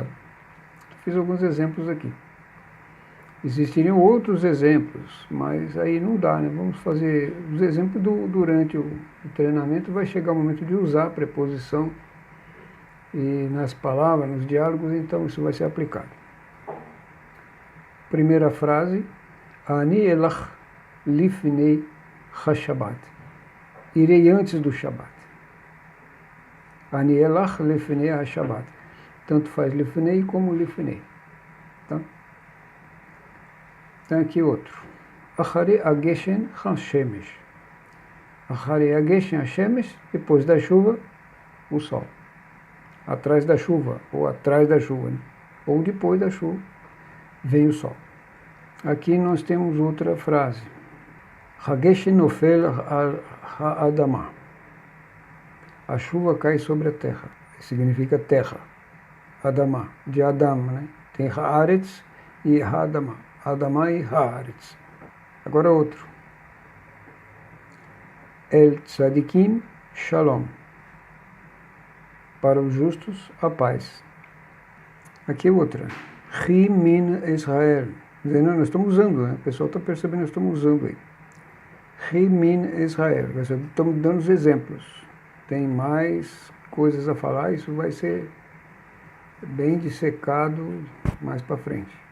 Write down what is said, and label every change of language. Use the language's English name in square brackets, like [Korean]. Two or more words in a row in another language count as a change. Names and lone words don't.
[Portuguese] Fiz alguns exemplos aqui. Existiriam outros exemplos, mas aí não dá, né? Vamos fazer os exemplos durante o treinamento, vai chegar o momento de usar a preposição e nas palavras, nos diálogos, então isso vai ser aplicado. Primeira frase, [Hebrew] אני אלך לפני השבת. [Portuguese] Irei antes do Shabat. [Hebrew] אני אלך לפני השבת. [Portuguese] Tanto faz lifnei como lifnei. Tá? Tem aqui outro. [Hebrew] אחרי הגשם השמש. אחרי הגשם השמש, [Portuguese] depois da chuva, o sol. Atrás da chuva, ou atrás da chuva, né? Ou depois da chuva, vem o sol. Aqui nós temos outra frase. [Hebrew] הגשם נופל האדמה. [Portuguese] A chuva cai sobre a terra. Significa terra. Adamah, de Adam, né? Tem haaretz e ha'adamah. Adamah e haaretz. Agora outro. [Hebrew] אל צדיקים שלום. [Portuguese] Para os justos, a paz. Aqui outra. [Hebrew] חי מן [Portuguese] Israel. Nós estamos usando, né? O pessoal está percebendo, nós estamos usando aí. [Hebrew] חי מן Israel. [Portuguese] Estamos dando os exemplos. Tem mais coisas a falar, isso vai ser bem dissecado mais para frente.